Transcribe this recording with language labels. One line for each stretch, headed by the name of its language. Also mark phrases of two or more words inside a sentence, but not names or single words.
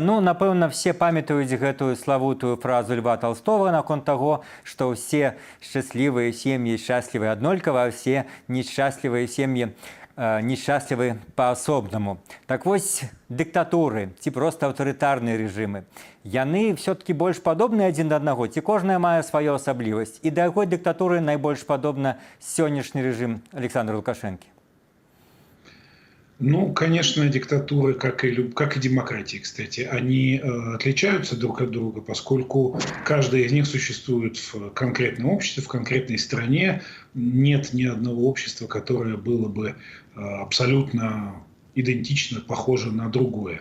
Belarusian: Напэўна, все памятаюць гэтую славутую фразу Льва Толстого наконт таго, што ўсе шчаслівыя сем'і шчаслівыя аднолькава, а ўсе несчаслівыя сем'і несчаслівы па-асобнаму. Так вось, дыктатуры ці проста аўтарытарныя рэжымы, яны все-таки больш падобныя адзін да аднаго, ці кожная мае сваю асаблівасць? І да якой дыктатуры найбольш падобна сённяшні рэжым Александра Лукашэнкі?
Russian: Конечно, диктатуры, как и демократии, кстати, они отличаются друг от друга, поскольку каждая из них существует в конкретном обществе, в конкретной стране. Нет ни одного общества, которое было бы абсолютно идентично похоже на другое.